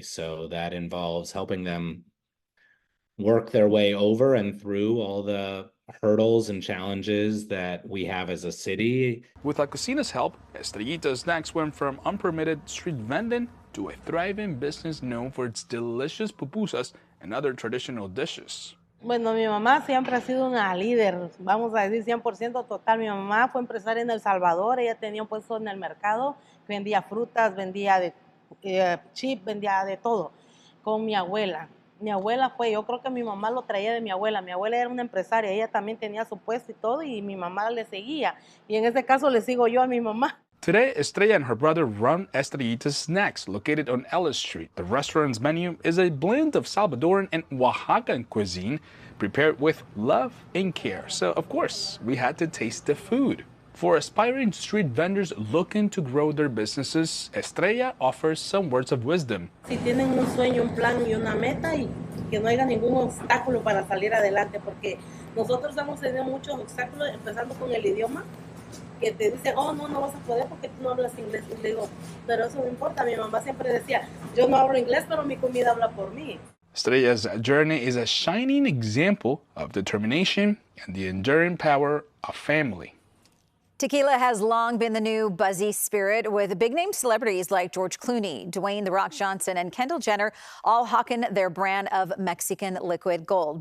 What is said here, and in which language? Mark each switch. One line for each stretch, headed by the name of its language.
English: So that involves helping them work their way over and through all the hurdles and challenges that we have as a city. With La Cocina's help, Estrellita Snacks went from unpermitted street vending to a thriving business known for its delicious pupusas and other traditional dishes.
Spanish: Bueno, mi mamá siempre ha sido una líder, vamos a decir 100% total. Mi mamá fue empresaria en El Salvador, ella tenía un puesto en el mercado, vendía frutas, vendía chip, vendía de todo, con mi abuela. Mi abuela fue, yo creo que mi mamá lo traía de mi abuela. Mi abuela era una empresaria, ella también tenía su puesto y todo, y mi mamá le seguía. Y en este caso le sigo yo a mi mamá.
English: Today, Estrella and her brother run Estrellita's Snacks, located on Ellis Street. The restaurant's menu is a blend of Salvadoran and Oaxacan cuisine, prepared with love and care. So, of course, we had to taste the food. For aspiring street vendors looking to grow their businesses, Estrella offers some words of wisdom.
Spanish: Si tienen un sueño, un plan y una meta, y que no haya ningún obstáculo para salir adelante, porque nosotros hemos tenido muchos obstáculos, empezando con el idioma, que te dicen, oh, no vas a poder porque tú no hablas inglés. Y le digo, pero eso no importa. Mi mamá siempre decía, yo no hablo inglés, pero mi comida habla por mí.
English: Estrella's journey is a shining example of determination and the enduring power of family. Tequila has long been the new buzzy spirit, with big-name celebrities like George Clooney, Dwayne "The Rock" Johnson, and Kendall Jenner all hawking their brand of Mexican liquid gold.